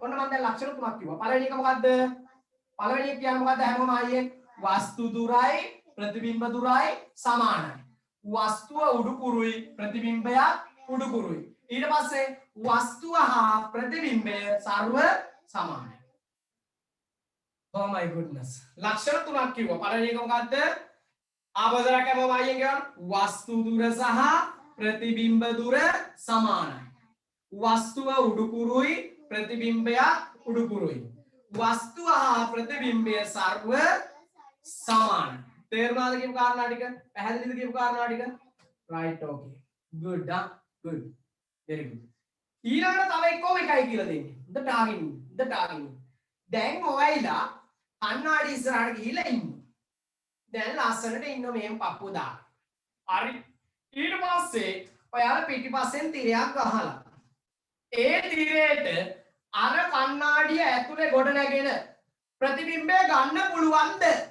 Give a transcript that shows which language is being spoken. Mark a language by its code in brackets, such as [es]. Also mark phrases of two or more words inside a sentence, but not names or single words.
[si] ඔන්න මම දැන් ලක්ෂණ තුනක් කිව්වා. පළවෙනි එක මොකද්ද? පළවෙනි එක කියන්නේ මොකද්ද? හැමෝම අයියෙන් වස්තු දුරයි ප්‍රතිබිම්බ දුරයි සමානයි. වස්තුව උඩුකුරුයි ප්‍රතිබිම්බයක් උඩුකුරුයි. ඊට පස්සේ වස්තුව හා ප්‍රතිබිම්බය සර්ව සමානයි. [en] Oh my goodness. [si] ලක්ෂණ තුනක් කිව්වා. පළවෙනි එක මොකද්ද? ආපස්සට කැමම අයියෙන් කියන්න. වස්තු දුර සහ ප්‍රතිබිම්බ දුර සමානයි. වස්තුව උඩුකුරුයි ප්‍රතිබිම්බයක් උඩුකුරුයි. වස්තුව හා ප්‍රතිබිම්බය සර්ව සමානයි. තේරුණාද කියපු කාරණා ටික? පැහැදිලිද කියපු කාරණා ටික? [en] right, okay, good, good, very good. [si] ඊළඟට තව එක්කම එකයි කියලා දෙන්නේ. හොඳට අහගෙන. දැන් ඔයයිලා කණ්ණාඩි ඉස්සරහට ගිහිල්ලා ඉන්නවා. දැන් ලස්සනට ඉන්න මේ පපුව දාලා. හරි. ඊට පස්සේ ඔයාලා පිටිපස්සෙන් තිරයක් ගහලා. ඒ තිරේට අර කණ්ණාඩිය ඇතුලේ ගොඩ නැගෙන ප්‍රතිබිම්බය ගන්න පුළුවන්ද?